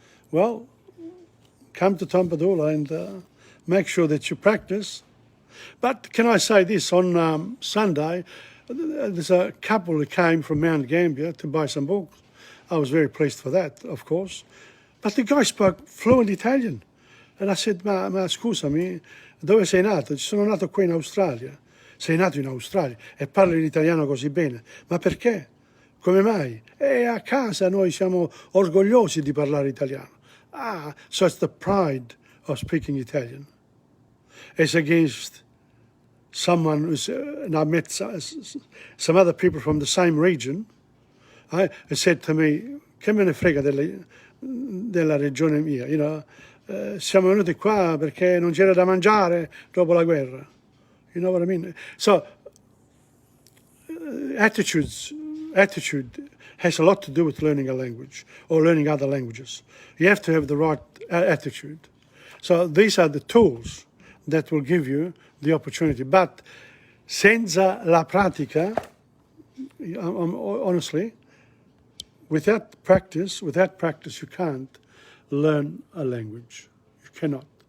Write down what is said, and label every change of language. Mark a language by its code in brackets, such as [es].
[en] Well, come to Tom Padula and make sure that you practice. But can I say this, on Sunday, there's a couple who came from Mount Gambier to buy some books. I was very pleased for that, of course. But the guy spoke fluent Italian. And I said, [it] ma scusami, dove sei nato? Sono nato qui in Australia. Sei nato in Australia e parli l'italiano così bene. Ma perché? Come mai? E a casa noi siamo orgogliosi di parlare italiano. [en] Ah, so it's the pride of speaking Italian. As against someone who's, and I met some other people from the same region, said to me, [it] che me ne frega della regione mia, siamo venuti qua perché non c'era da mangiare dopo la guerra. [en] You know what I mean? So, attitude has a lot to do with learning a language or learning other languages. You have to have the right attitude. So these are the tools that will give you the opportunity. But [it] senza la pratica, [en] honestly, without practice you can't learn a language. You cannot.